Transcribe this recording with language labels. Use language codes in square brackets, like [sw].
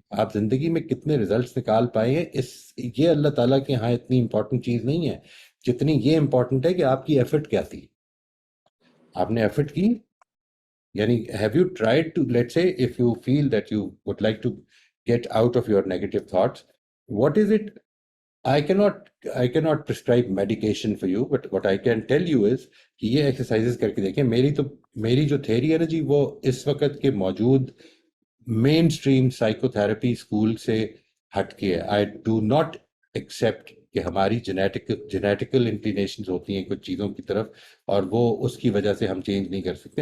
[ur] آپ زندگی میں کتنے ریزلٹس نکال پائے ہیں, یہ اللہ تعالیٰ کے ہاں اتنی امپورٹنٹ چیز نہیں ہے جتنی یہ امپورٹنٹ ہے کہ آپ کی ایفرٹ کیا تھی. آپ نے ایفرٹ کی, یعنی [en] Have you tried to, let's say if you feel that you would like to get out of your negative thoughts, what is it? I cannot prescribe medication for you, but what I can tell you is [ur] کہ یہ exercises کر کے دیکھیں. میری جو theory ہے نا جی, وہ اس وقت کے موجود مین اسٹریم سائیکو تھراپی اسکول سے ہٹ کے ہے. [en] I do not accept [ur] کہ ہماری جینیٹیکل انکلینیشنز ہوتی ہیں کچھ چیزوں کی طرف, اور وہ اس کی وجہ سے ہم چینج نہیں کر سکتے.